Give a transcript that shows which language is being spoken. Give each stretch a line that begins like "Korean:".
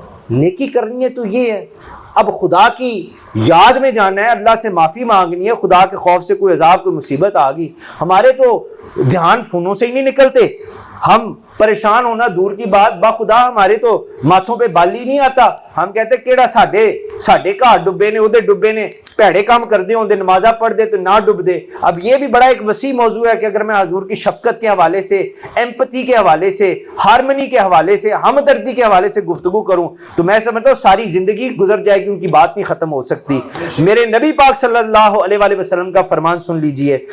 Urdu: نیکی کرنی ہے تو یہ ہے. اب خدا کی یاد میں جانا ہے, اللہ سے معافی مانگنی ہے, خدا کے خوف سے کوئی عذاب کوئی مصیبت آ گئی, ہمارے تو دھیان فونوں سے ہی نہیں نکلتے. ہم پریشان ہونا دور کی بات, بخدا ہمارے تو ماتھوں پہ بال ہی نہیں آتا.
Punjabi: ہم کہتے کیڑا ساڈے گھر ڈبے نے, ادھر ڈبے نے, پیڑے کام کر دے ہوندے, نمازاں پڑھ دے تو نہ ڈب دے.
Urdu: اب یہ بھی بڑا ایک وسیع موضوع ہے کہ اگر میں حضور کی شفقت کے حوالے سے, ایمپتھی کے حوالے سے, ہارمنی کے حوالے سے, ہمدردی کے حوالے سے گفتگو کروں تو میں سمجھتا ہوں ساری زندگی گزر جائے گی, ان کی بات نہیں ختم ہو سکتی. میرے نبی پاک صلی اللہ علیہ وآلہ وسلم کا فرمان سن لیجئے.